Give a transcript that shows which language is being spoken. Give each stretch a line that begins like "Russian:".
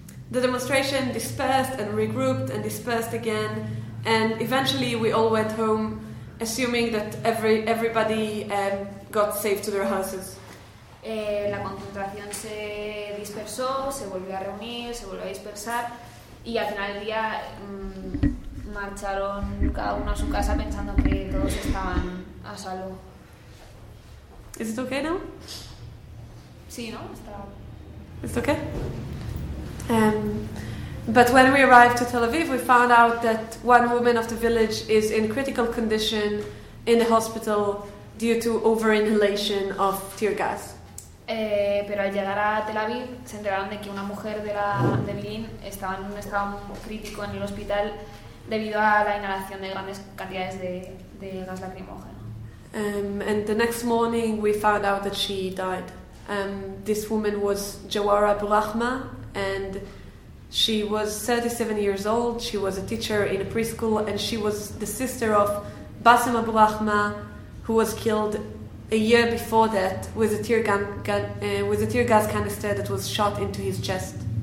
English: The demonstration dispersed and regrouped and dispersed again, and eventually we all went home, assuming that everybody got safe to their houses.
Spanish: La concentración se dispersó, se volvió a reunir, se volvió a dispersar, y al final del día marcharon cada uno a su casa pensando que todos estaban a salvo. ¿Es esto okay now? Sí, ¿no? Está. ¿Es okay?
English: But when we arrived to Tel Aviv, we found out that one woman of the village is in critical condition in the hospital due to over-inhalation of tear gas.
Spanish: Pero al llegar a Tel Aviv, se enteraron de que una mujer de Bilin estaba en un estado crítico en el hospital debido a la inhalación de grandes cantidades de gas lacrimógeno.
English: And the next morning, we found out that she died. This woman was Jawara Burahma, and she was 37 years old. She was a teacher in a preschool, and she was the sister of Basim Abu Rahma, who was killed a year before that with a tear gun, with a tear gas canister that was shot into his chest.